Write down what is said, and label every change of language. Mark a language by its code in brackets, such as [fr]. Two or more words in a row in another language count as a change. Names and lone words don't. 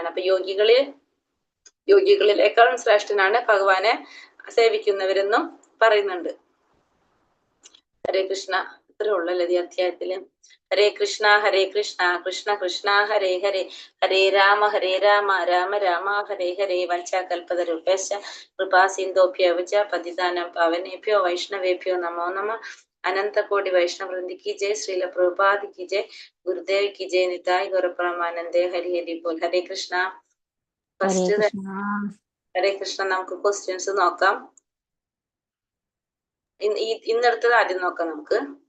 [ml] അപ്പൊ യോഗികളിലേക്കാളും ശ്രേഷ്ഠനാണ് ഭഗവാനെ സേവിക്കുന്നവരെന്നും പറയുന്നുണ്ട്. [sa] ഹരേ കൃഷ്ണ. [ml] ഇത്രേ ഉള്ളല്ലേ ഈ അധ്യായത്തില്. [sa] ഹരേ കൃഷ്ണ കൃഷ്ണ കൃഷ്ണ ഹരേ ഹരേ, ഹരേ രാമ രാമ രാമ ഹരേ ഹരേ. വഞ്ചാകൽപതരുഭ്യശ്ച കൃപാ സിന്ധോഭ്യവ ച പതിതാനാം പാവനേഭ്യോ വൈഷ്ണവേഭ്യോ നമോ നമഃ. [hi] अनंतकोटि वैष्णववृंद की जय. श्रील प्रभुपाद की जय. गुरुदेव की जय. निताय गौरप्रेमानंदे. हरि हरि बोल. [sa] ഹരേ കൃഷ്ണ. ഹരേ കൃഷ്ണ. [ml] നമുക്ക് ക്വസ്റ്റ്യൻസ് നോക്കാം. ഇന്നെടുത്തത് ആദ്യം നോക്കാം നമുക്ക്.